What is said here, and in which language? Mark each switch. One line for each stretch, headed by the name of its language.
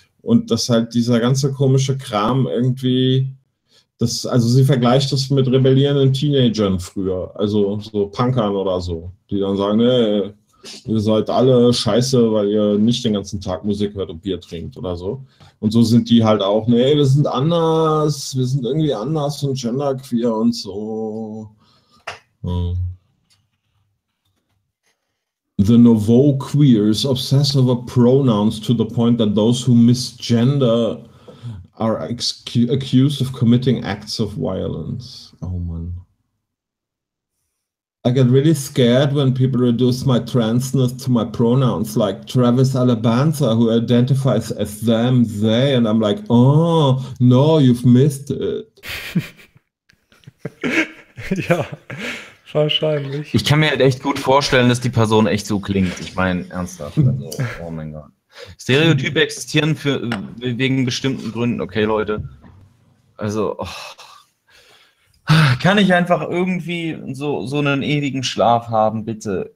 German: Und dass halt dieser ganze komische Kram irgendwie, sie vergleicht das mit rebellierenden Teenagern früher, also so Punkern oder so, die dann sagen, ihr seid alle scheiße, weil ihr nicht den ganzen Tag Musik hört und Bier trinkt oder so. Und so sind die halt auch, wir sind anders, wir sind irgendwie anders und genderqueer und so.
English: The Nouveau Queers obsess over pronouns to the point that those who misgender are accused of committing acts of violence. Oh man. I get really scared when people reduce my transness to my pronouns, like Travis Alabanza, who identifies as them, they, and I'm like, oh, no, you've missed it.
German: Ja, wahrscheinlich. Ich kann mir halt echt gut vorstellen, dass die Person echt so klingt. Ich meine, ernsthaft. Also, oh mein Gott. Stereotype existieren wegen bestimmten Gründen. Okay, Leute. Also, kann ich einfach irgendwie so einen ewigen Schlaf haben, bitte?